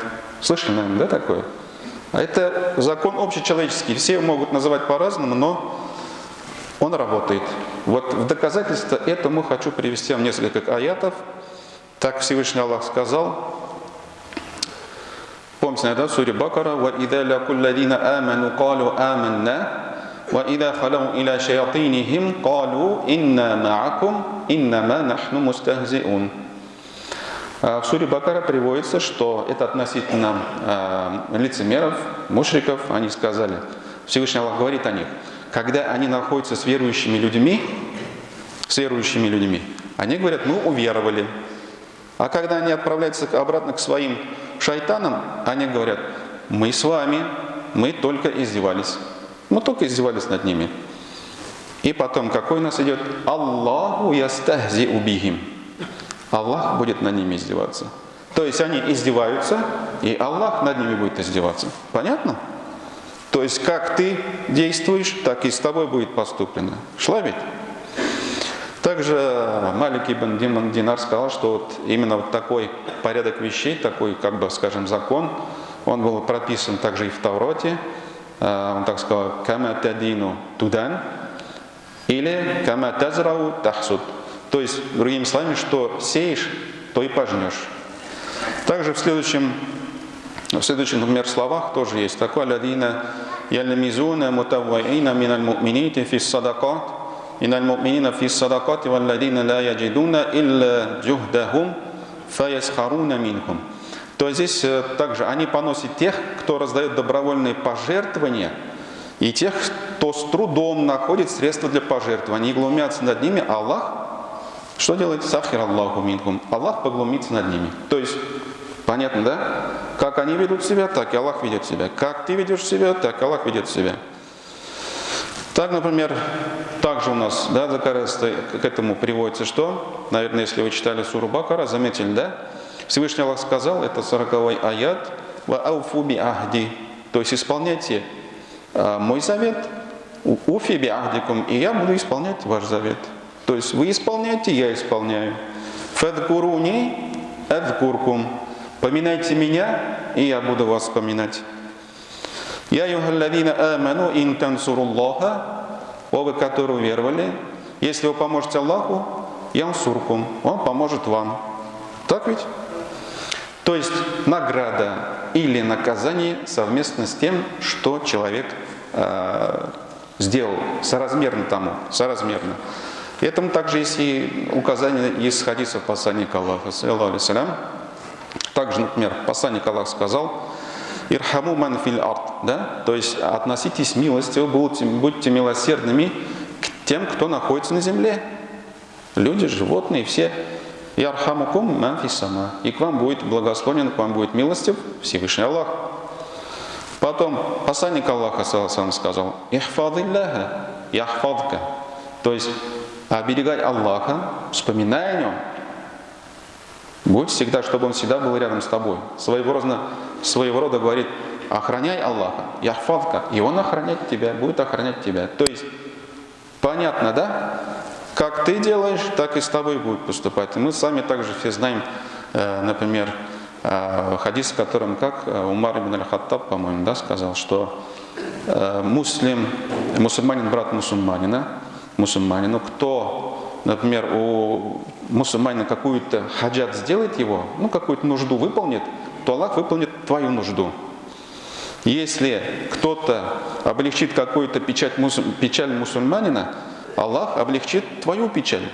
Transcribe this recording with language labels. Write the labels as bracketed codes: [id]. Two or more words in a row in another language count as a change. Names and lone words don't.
[ru] Слышали, наверное, да, такое? А это закон общечеловеческий. Все могут называть по-разному, но он работает. Вот в доказательство этому хочу привести вам несколько аятов. Так Всевышний Аллах сказал. Помните, наверное, в суре Бакара: [ar] «وإذا لقوا الذين آمنوا قالوا آمنا وإذا خلوا إلى شياطينهم قالوا إنا معكم إنما نحن مستهزئون». [ru] В суре Бакара приводится, что это относительно лицемеров, мушриков. Они сказали, Всевышний Аллах говорит о них, когда они находятся с верующими людьми, они говорят: мы уверовали. А когда они отправляются обратно к своим шайтанам, они говорят: мы с вами, мы только издевались. Мы только издевались над ними. И потом, какой у нас идет? [ar] الله يستهزئ بهم. [ru] Аллах будет над ними издеваться. То есть они издеваются, и Аллах над ними будет издеваться. Понятно? То есть как ты действуешь, так и с тобой будет поступлено. Шла ведь? Также Малик ибн Динар сказал, что вот именно вот такой порядок вещей, такой, как бы, скажем, закон, он был прописан также и в Тавроте. Он так сказал: [ar] «كما تدين تدان» или «كما تزرع تحصد». [ru] То есть, другими словами, что сеешь, то и пожнешь. Также в следующем, например, словах тоже есть такое: [ar] «الذين يلمزون المطوعين من المؤمنين في الصدقات». «إن المؤمنين في الصدقات والذين لا يجدون إلا جهدهم فيسخرون منهم». [ru] То здесь также они поносят тех, кто раздает добровольные пожертвования, и тех, кто с трудом находит средства для пожертвований. Они глумятся над ними, а Аллах что делает? [ar] سخر الله منهم. [ru] Аллах поглумится над ними. То есть, понятно, да? Как они ведут себя, так и Аллах ведет себя. Как ты ведешь себя, так Аллах ведет себя. Так, например, также у нас, да, к этому приводится что? Наверное, если вы читали суру Бакара, заметили, да? Всевышний Аллах сказал, это 40-й аят, [ar] «وأوفوا بعهدي», [ru] то есть исполняйте мой завет, [ar] «أوف بعهدكم», [ru] и я буду исполнять ваш завет. То есть вы исполняете, я исполняю. [ar] «فاذكروني أذكركم», [ru] поминайте меня, и я буду вас вспоминать. [ar] «يا أيها الذين آمنوا إن تنصروا الله», [ru] о вы, которые уверовали, если вы поможете Аллаху, янсуркум, Он поможет вам. Так ведь? То есть награда или наказание совместно с тем, что человек сделал, соразмерно тому, соразмерно. Этому также есть и указание из хадисов посланника Аллаха, [ar] صلى الله عليه وسلم. [ru] Также, например, посланник Аллаха сказал: [ar] «ارحموا من في الأرض», [ru] да? То есть относитесь милостиво, будьте милосердными к тем, кто находится на земле. Люди, животные, все. [ar] «يرحمكم من في السماء», [ru] и к вам будет благословен, к вам будет милостив Всевышний Аллах. Потом посланник Аллаха саллаллаху сказал: [ar] «احفظ الله يحفظك», [ru] то есть оберегай Аллаха, вспоминай о нем. Будь всегда, чтобы он всегда был рядом с тобой. Своего рода говорит: охраняй Аллаха, яхфадка, и он охраняет тебя, будет охранять тебя. То есть, понятно, да? Как ты делаешь, так и с тобой будет поступать. И мы сами также все знаем, например, хадис, в котором как Умар ибн аль-Хаттаб, по-моему, да, сказал, что мусульманин брат мусульманину, кто, например, у мусульманина какую-то хаджат сделает его, какую-то нужду выполнит, то Аллах выполнит твою нужду. Если кто-то облегчит какую-то печаль мусульманина, Аллах облегчит твою печаль.